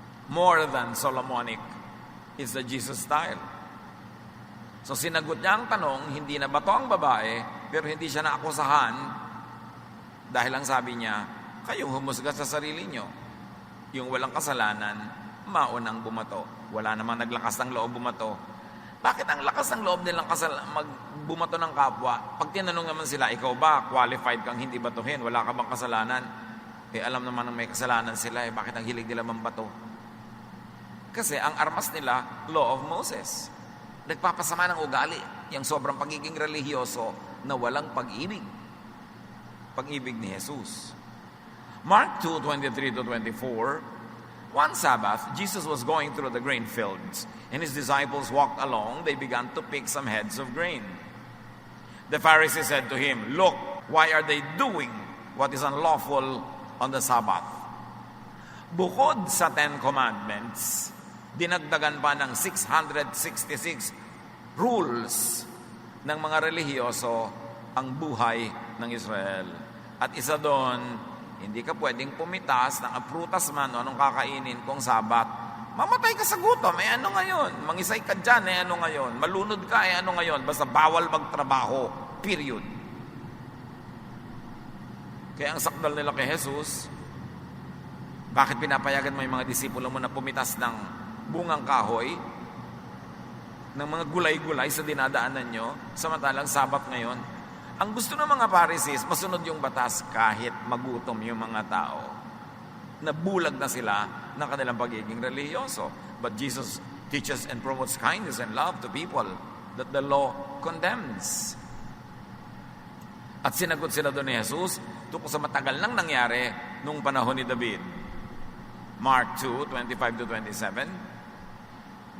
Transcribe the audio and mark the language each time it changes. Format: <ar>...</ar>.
<en>More than Solomonic is the Jesus style.</en> <tl>So sinagot niya ang tanong, hindi na bato ang babae, pero hindi siya naakusahan dahil ang sabi niya, kayong humusga sa sarili niyo. Yung walang kasalanan, maunang bumato. Wala namang naglakas ng loob bumato. Bakit ang lakas ng loob nilang magbumato ng kapwa? Pag tinanong naman sila, ikaw ba qualified kang hindi batuhin? Wala ka bang kasalanan? Alam naman ng may kasalanan sila, bakit ang hilig nila mambato? Kasi ang armas nila, law of Moses. Nagpapasama ng ugali, yung sobrang pagiging relihiyoso na walang pag-ibig. Pag-ibig ni Jesus.</tl> <en>Mark 2:23-24, one Sabbath, Jesus was going through the grain fields, and his disciples walked along. They began to pick some heads of grain. The Pharisees said to him, "Look, why are they doing what is unlawful on the Sabbath?"</en> <tl>Bukod sa 10 Commandments, dinagdagan pa ng 666 rules ng mga relihiyoso ang buhay ng Israel. At isa doon, hindi ka pwedeng pumitas ng prutas man o anong kakainin kung Sabat. Mamatay ka sa gutom, ano ngayon? Mangisay ka dyan, ano ngayon? Malunod ka, ano ngayon? Basta bawal magtrabaho, period. Kaya ang sakdal nila kay Jesus, bakit pinapayagan mo yung mga disipulo mo na pumitas ng bungang kahoy, ng mga gulay-gulay sa dinadaanan nyo, samantalang Sabat ngayon? Ang gusto ng mga Pharisees, masunod yung batas kahit magutom yung mga tao. Nabulag na sila ng kanilang pagiging relihiyoso.</tl> <en>But Jesus teaches and promotes kindness and love to people that the law condemns.</en> <tl>At sinagot sila doon ni Jesus tungkol sa matagal nang nangyari nung panahon ni David. Mark 2:25-27.</tl>